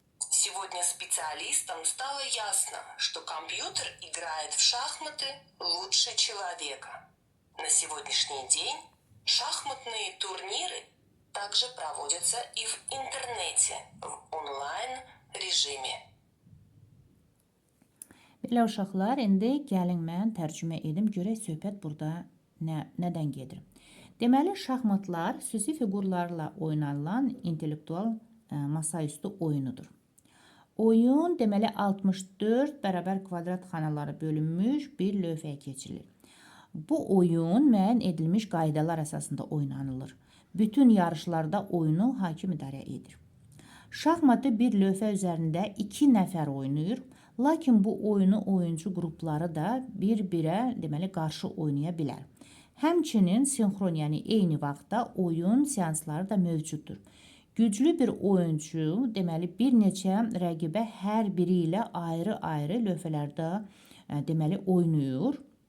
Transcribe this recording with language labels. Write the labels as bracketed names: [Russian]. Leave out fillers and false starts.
[Russian] Сегодня специалистам стало ясно, что компьютер играет в шахматы лучше человека. На сегодняшний день шахматные турниры также проводятся и в интернете, в онлайн-режиме. [Azerbaijani] Belə uşaqlar, indi gəlin mən tərcümə edim, görək söhbət burada nədən gedir. Deməli, şahmatlar xüsusi fiqurlarla oynanılan intellektual masaüstü oyunudur. Oyun, deməli, 64 bərabər kvadrat xanaları bölünmüş bir lövhəyə keçirilir. Bu oyun müəyyən edilmiş qaydalar əsasında oynanılır. Bütün yarışlarda oyunu hakim idarə edir. Şahmatı bir lövhə üzərində 2 nəfər oynayır. Lakin bu oyunu oyuncu qrupları da bir-birə, deməli, qarşı oynaya bilər. Həmçinin sinxron, yəni eyni vaxtda oyun seansları da mövcuddur. Güclü bir oyuncu, deməli, bir neçə rəqibə hər biri ilə ayrı-ayrı lövhələrdə, deməli, oynayır.